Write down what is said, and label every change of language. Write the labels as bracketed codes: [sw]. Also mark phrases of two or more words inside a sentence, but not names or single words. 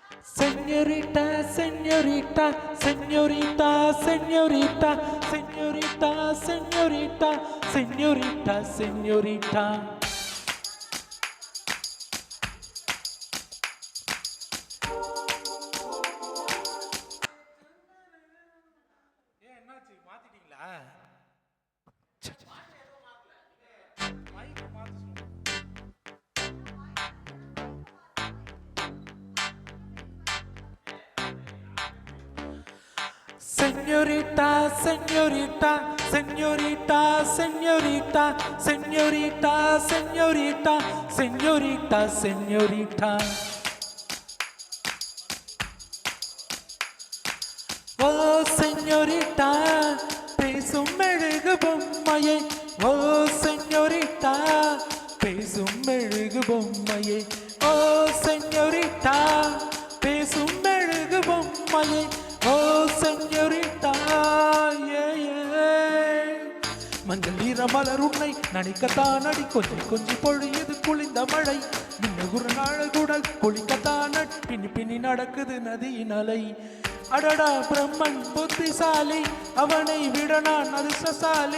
[es] Señorita, señorita, señorita, señorita, señorita, señorita, señorita, señorita. [ta] என்னாச்சு மாத்திட்டீங்களா? [es] Señorita, señorita, señorita, señorita, señorita, señorita, señorita, señorita. Oh, señorita, [ta] பேசும் மெழுகு பொம்மையே. Oh, señorita, பேசும் மெழுகு பொம்மையே. Oh, señorita, பேசும் மெழுகு பொம்மையே. [es] Oh, señorita, [en] yeah, yeah. [ta] மஞ்சள் நீர மலர் உன்னை நனைக்கத்தான் அடி கொஞ்சி கொஞ்சி பொழியது குளிந்த மழை. மின்னுகுற நாழகுடல் குளிக்கத்தான் பின்னி பின்னி நடக்குது நதியின் அலை. அடடா பிரம்மன் புத்திசாலி, அவனை விட நான் அதிர்ஷ்டசாலி.